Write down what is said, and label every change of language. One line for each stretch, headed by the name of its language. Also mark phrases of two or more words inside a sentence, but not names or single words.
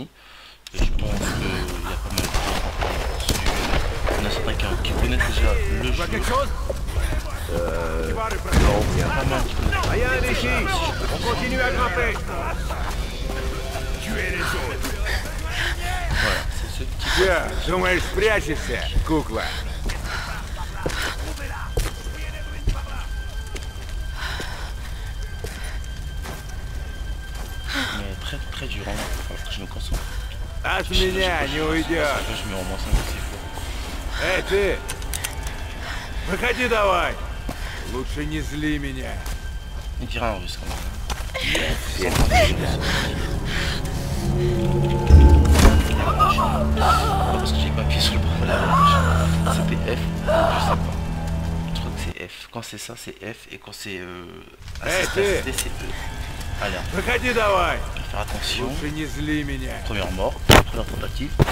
French: Et je pense qu'il y a pas mal de gens dessus. Il y en a certains qui connaissent déjà le jeu. Quelque chose? Non, il y a pas mal qui connaissent. Rien ici. On continue à grimper. Tuer les autres. Voilà, c'est ce petit Tiens,
Russian: думаешь, спрячешься, кукла?
French: mais très durant, il va falloir que je me concentre.
Russian: От меня не уйдешь.
French: Je me ramasse un peu si fort.
Russian: Эй, ты! Выходи давай! Лучше не зли меня.
French: Il dira en russe quand même. Parce que j'ai pas appuyé sur le bouton là. C'était F, je sais pas. Je crois que c'est F. Quand c'est ça, c'est F. Et quand c'est assisté, c'est E. Allez,
Russian: Выходи давай!
French: faire attention.
Russian: Лучше не зли меня.
French: Première mort, première tentative.